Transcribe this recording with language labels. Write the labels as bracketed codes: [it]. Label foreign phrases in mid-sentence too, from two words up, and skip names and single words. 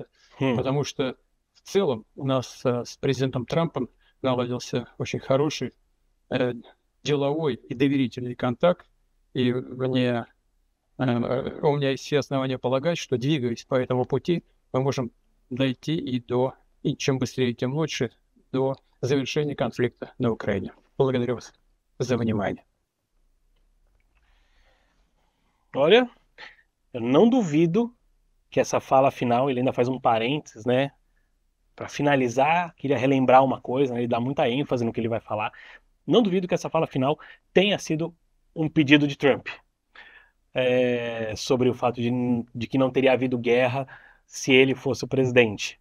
[ru] Потому что в целом у нас с президентом Трампом наладился очень хороший деловой и доверительный контакт. И у меня есть все основания полагать, что, двигаясь по этому пути, мы можем дойти и чем быстрее, tем лучше, до завершения конфликта на Украине. Благодарю вас за внимание. [pt] Olha, eu não duvido que essa fala final, ele ainda faz um parênteses, né? Para finalizar, queria relembrar uma coisa, né? Ele dá muita ênfase no que ele vai falar. Não duvido que essa fala final tenha sido um pedido de Trump sobre o fato de que não teria havido guerra se ele fosse o presidente.